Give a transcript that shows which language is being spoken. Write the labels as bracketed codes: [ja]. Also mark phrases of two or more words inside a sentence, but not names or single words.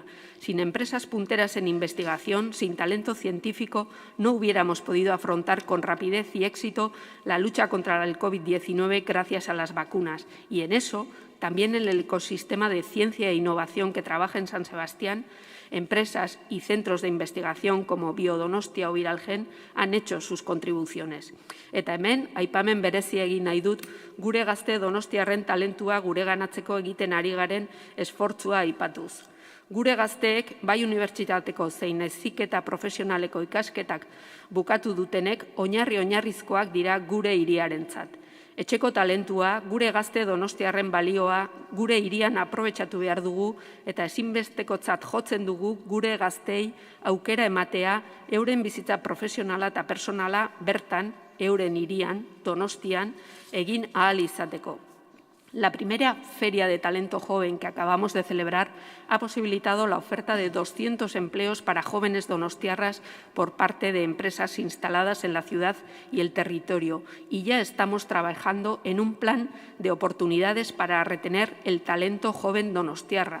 [es] Sin empresas punteras en investigación, sin talento científico, no hubiéramos podido afrontar con rapidez y éxito la lucha contra el COVID-19 gracias a las vacunas. Y en eso, también en el ecosistema de ciencia e innovación que trabaja en San Sebastián, empresas y centros de investigación como Biodonostia o Viralgen han hecho sus contribuciones. [eu] Eta hemen, aipamen berezia egin nahi dut, gure gazte donostiarren talentua gureganatzeko egiten ari garen esfortzua aipatuz. Gure gazteek, bai unibertsitateko zein heziketa profesionaleko ikasketak bukatu dutenek, oinarrizkoak dira gure hiriarentzat. Etxeko talentua, gure gazte donostiarren balioa, gure hirian aprobetxatu behar dugu eta ezinbestekotzat jotzen dugu gure gaztei aukera ematea euren bizitza profesionala eta personala bertan, euren hirian, Donostian, egin ahal izateko. [es] La primera Feria de Talento Joven que acabamos de celebrar ha posibilitado la oferta de 200 empleos para jóvenes donostiarras por parte de empresas instaladas en la ciudad y el territorio, y ya estamos trabajando en un plan de oportunidades para retener el talento joven donostiarra.